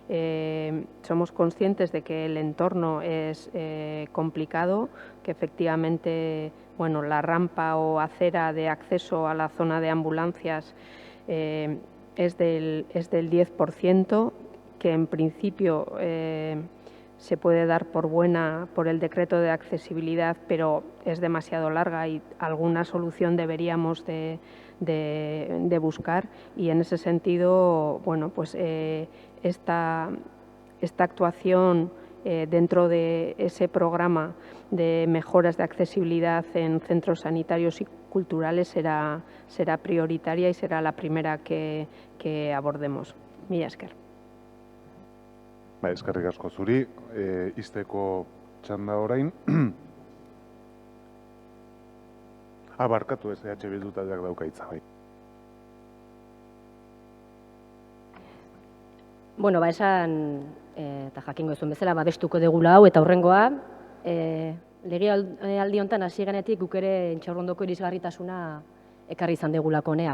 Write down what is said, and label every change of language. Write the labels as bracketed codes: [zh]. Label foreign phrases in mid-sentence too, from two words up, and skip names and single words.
[es] Somos conscientes de que el entorno es complicado, que efectivamente la rampa o acera de acceso a la zona de ambulancias es del 10%, que en principio se puede dar por buena por el decreto de accesibilidad, pero es demasiado larga y alguna solución deberíamos de buscar, y en ese sentido, esta actuación dentro de ese programa de mejoras de accesibilidad en centros sanitarios y culturales será prioritaria y será la primera que abordemos. [eu] Mila esker. Eskerrik asko zuri, izteko txanda orain. Barkatu ez, EH Bildu taldeak dauka hitza, bai. Bueno, esan, eta jakingo ezun bezala, babestuko degula hau, eta hurrengoa, legealdi honetan hasi genetik guk ere Intxaurrondoko irisgarritasuna ekarri izan degulako honea.